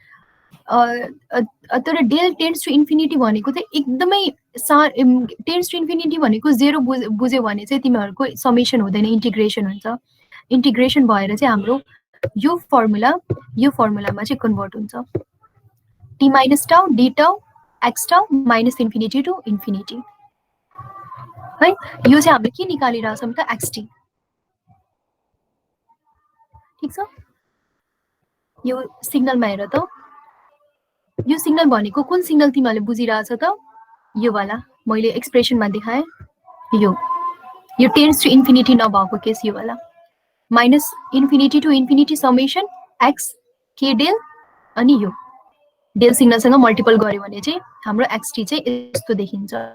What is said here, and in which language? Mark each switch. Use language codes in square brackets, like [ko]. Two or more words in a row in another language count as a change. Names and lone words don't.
[ne] तर [en] del tends to infinity [ne] भनेको चाहिँ एकदमै [en] tends to infinity [ne] भनेको 0 बुझ्यो भने चाहिँ तिमीहरुको समेसन हुँदैन इन्टिग्रेसन हुन्छ इन्टिग्रेसन भएर चाहिँ हाम्रो यो फर्मुलामा चाहिँ कन्भर्ट हुन्छ [en] t minus tau d tau x tau minus infinity to infinity [ne] है यो चाहिँ हामीले के निकालिरहेछौं त xt ठीक छ यो सिग्नलमा हेर त यो सिग्नल भनेको कुन सिग्नल तिमीले बुझिरहेछ त यो वाला मैले एक्सप्रेसनमा देखाए यो [en] tends to infinity [ne] नभएको केस यो वाला [en] minus infinity to infinity summation [ne] x k डेल अनि यो डेल सिग्नलसँग मल्टिपल गर्यो भने चाहिँ हाम्रो xt चाहिँ यस्तो देखिन्छ